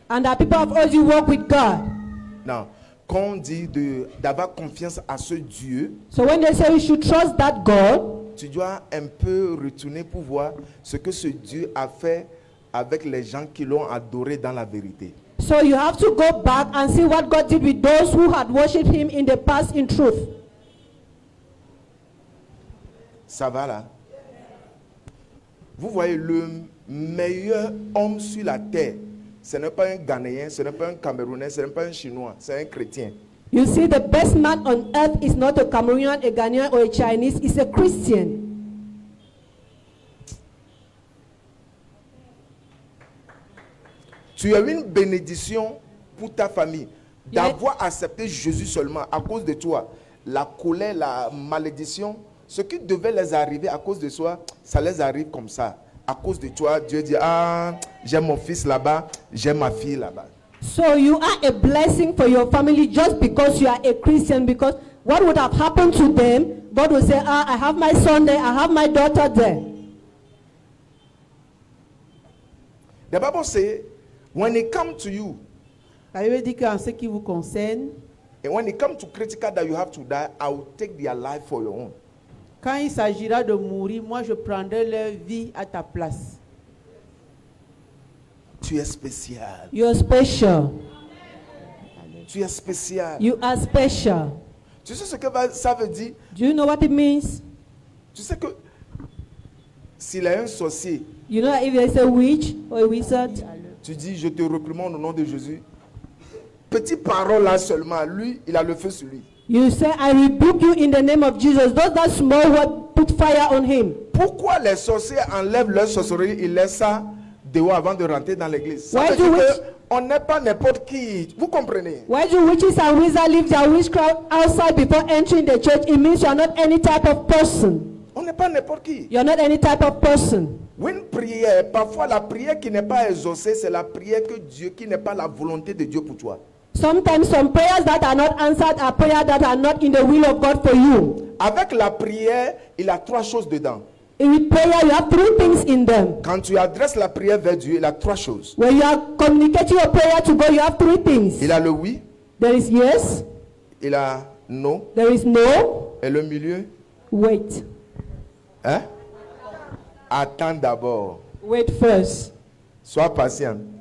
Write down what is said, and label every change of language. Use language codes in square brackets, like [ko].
[en] And that people have already walked with God. [fr] Non. Quand on dit d'avoir confiance à ce Dieu, [en] So when they say we should trust that God, [fr] tu dois un peu retourner pour voir ce que ce Dieu a fait avec les gens qui l'ont adoré dans la vérité. [en] so you have to go back and see what God did with those who had worshipped him in the past in truth. [fr] Ça va là? Vous voyez, le meilleur homme sur la terre, ce n'est pas un Ghanéen, ce n'est pas un Camerounais, ce n'est pas un Chinois, c'est un chrétien. [en] You see, the best man on earth is not a Cameroonian, a Ghanaian, or a Chinese, it's a Christian. [fr] Tu as une bénédiction pour ta famille d'avoir accepté Jésus seulement à cause de toi. la colère, la malédiction, ce qui devait les arriver à cause de toi, ça les arrive comme ça. À cause de toi, Dieu dit, ah, j'ai mon fils là-bas, j'ai ma fille là-bas. [en] So you are a blessing for your family just because you are a Christian, because what would have happened to them, God will say, ah, I have my son there, I have my daughter there. The Bible says, when it comes to you, [fr] La Bible dit qu'en ce qui vous concerne, [en] and when it comes to critical that you have to die, I will take their life for your own. [fr] quand il s'agira de mourir, moi je prendrai leur vie à ta place. Tu es spécial. [en] You are special. [fr] Tu es spécial. [en] You are special. [fr] Tu sais ce que ça veut dire? [en] Do you know what it means? [fr] Tu sais que s'il y a un sorcier, [en] You know that if there's a witch or a wizard, [fr] tu dis, je te réprimande au nom de Jésus. Petite parole là seulement, lui, il a le feu sur lui. [en] you say, I rebuke you in the name of Jesus. Those that small word, put fire on him. [fr] Pourquoi les sorciers enlèvent leur sorcellerie, ils laissent ça dehors avant de rentrer dans l'église? Ça [en] Why [fr] veut [en] do [fr] dire [en] we- [fr] que on n'est pas n'importe qui. Vous comprenez? [en] Why do witches and wizards leave their witchcraft outside before entering the church? It means you are not any type of person. [fr] On n'est pas n'importe qui. [en] You are not any type of person. [fr] Une prière, parfois la prière qui n'est pas exaucée, c'est la prière que Dieu, qui n'est pas la volonté de Dieu pour toi. [en] Sometimes some prayers that are not answered are prayers that are not in the will of God for you. [fr] Avec la prière, il y a trois choses dedans. [en] In prayer, you have three things in them. [fr] Quand tu adresses la prière vers Dieu, il y a trois choses. [en] When you are communicating your prayer to God, you have three things. [fr] Il y a le oui, [en] There is yes, [fr] il y a non, [en] there is no, [fr] et le milieu. [en] wait. [fr] Hein? Attends d'abord. [en] Wait first. [fr] Sois patient.